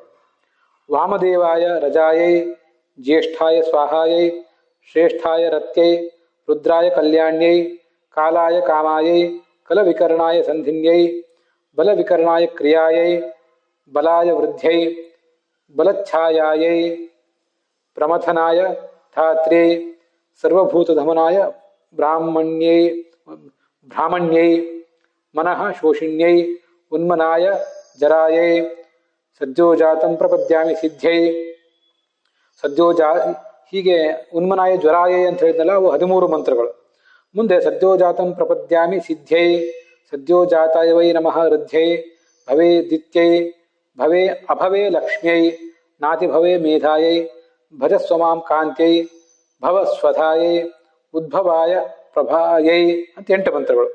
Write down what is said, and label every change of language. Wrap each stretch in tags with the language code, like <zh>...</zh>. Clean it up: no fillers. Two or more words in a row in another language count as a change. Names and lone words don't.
<sa>ವಾಮದೇವಾಯ ರಜಾಯೈ ಜ್ಯೇಷ್ಠಾಯ ಸ್ವಾಹಾಯೈ ಶ್ರೇಷ್ಠಾಯ ರತ್ಯೈ ರುದ್ರಾಯ ಕಲ್ಯಾಣ್ಯೈ ಕಾಲಾಯ ಕಾಮಾಯೈ ಕಲವಿಕರ್ಣಾಯ ಸಂಧಿನ್ಯೈ ಬಲವಿಕರ್ಣಾಯ ಕ್ರಿಯಾಯೈ ಬಲಾಯ ವೃದ್ಧ್ಯೈ ಬಲಚ್ಛಾಯಾಯೈ ಪ್ರಮಥನಾಯ ಧಾತ್ರ್ಯೈ ಸರ್ವಭೂತಧಮನಾಯ ಬ್ರಾಹ್ಮಣ್ಯೈ ಮನಃ ಶೋಷಿಣ್ಯೈ ಉನ್ಮನಾಯ ಜರಾಯೈ ಸದ್ಯೋಜಾತಂ ಪ್ರಪದ್ಯಾಮಿ ಸಿದ್ಧ್ಯೈ ಹೀಗೆ ಉನ್ಮನಾಯ ಜ್ವರಾಯೈ</sa> <kn>ಅಂತ ಹೇಳಿದ್ನಲ್ಲ, ಅವು 13 ಮಂತ್ರಗಳು.</kn> <sa>ಮುಂದೆ ಸದ್ಯೋಜಾತಂ ಪ್ರಪದ್ಯಾಮಿ ಸಿದ್ಧ್ಯೈ ಸದ್ಯೋಜಾತಾಯ ವೈ ನಮಃ ಋದ್ಧ್ಯೈ ಭವೇ ದಿತ್ಯೈ ಭವೇ ಅಭವೇ ಲಕ್ಷ್ಮ್ಯೈ ನಾತಿ ಭವೇ ಮೇಧಾಯೈ ಭಜಸ್ವಮಾಂ ಕಾಂತ್ಯೈ ಭವ ಸ್ವಧಾಯೈ ಉದ್ಭವಾಯ ಪ್ರಭಾಯೈ</sa> <kn>ಅಂತ 8 ಮಂತ್ರಗಳು.</kn>